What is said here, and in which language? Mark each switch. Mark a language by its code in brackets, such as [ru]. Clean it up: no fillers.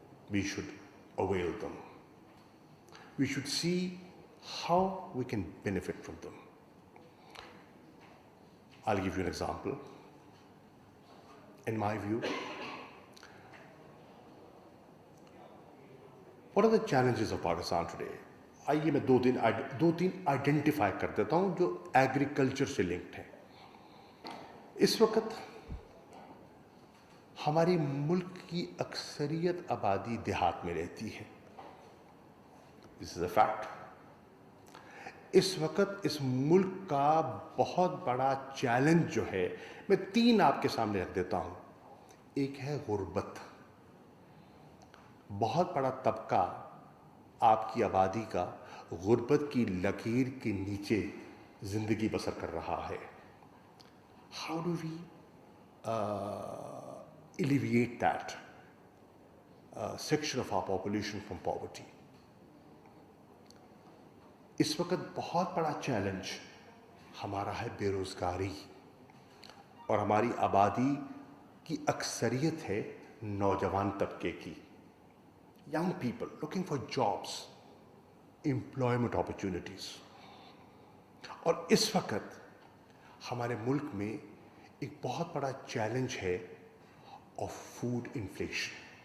[en] We should avail them. We should see how we can benefit from them. I'll give you an example. In my view, what are the challenges of Pakistan today? [ur] آئیے میں دو تین identify کر دیتا ہوں جو agriculture سے linked ہیں. اس وقت ہماری ملک کی اکثریت آبادی دیہات میں رہتی ہے. [en] This is a fact. [ur] اس وقت اس ملک کا بہت بڑا چیلنج جو ہے, میں تین آپ کے سامنے رکھ دیتا ہوں. ایک ہے غربت. بہت بڑا طبقہ آپ کی آبادی کا غربت کی لکیر کے نیچے زندگی بسر کر رہا ہے. [en] How do we alleviate that section of our population from poverty? [ur] اس وقت بہت بڑا چیلنج ہمارا ہے بے روزگاری, اور ہماری آبادی کی اکثریت ہے نوجوان طبقے کی. [en] Young people looking for jobs, employment opportunities. [ur] اور اس وقت ہمارے ملک میں ایک بہت بڑا چیلنج ہے [en] Of food inflation.